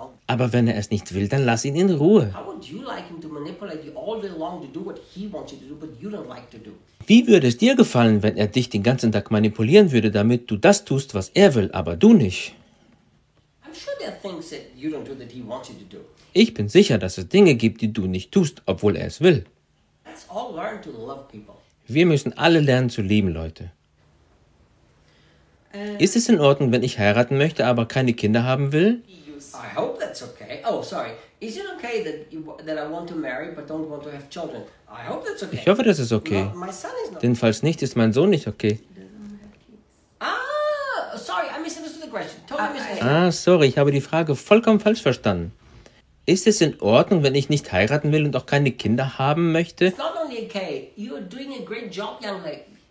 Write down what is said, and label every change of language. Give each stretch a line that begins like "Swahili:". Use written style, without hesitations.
German: Aber wenn er es nicht will, dann lass ihn in Ruhe.
English: How would you like him to manipulate you all day long to do what he wants you to do, but you don't like to do?
German: Wie würde es dir gefallen, wenn er dich den ganzen Tag manipulieren würde, damit du das tust, was er will, aber du nicht?
English: I'm sure there are things that you don't do that he wants you to do.
German: Ich bin sicher, dass es Dinge gibt, die du nicht tust, obwohl er es will.
English: Let's all learn to love people.
German: Wir müssen alle lernen zu lieben, Leute. Ist es in Ordnung, wenn ich heiraten möchte, aber keine Kinder haben will?
English: I hope that's okay. Oh, sorry. Is it okay that I want to marry but don't want to have children? I hope that's okay.
German: Ich hoffe, das ist okay.
English: No, my son is not.
German: Denn falls nicht, ist mein Sohn nicht okay.
English: Ah, sorry, I misunderstood the question. Totally misunderstood.
German: Ah, sorry, ich habe die Frage vollkommen falsch verstanden. Ist es in Ordnung, wenn ich nicht heiraten will und auch keine Kinder haben möchte?
English: It's not only okay. You're doing a great job, young lady.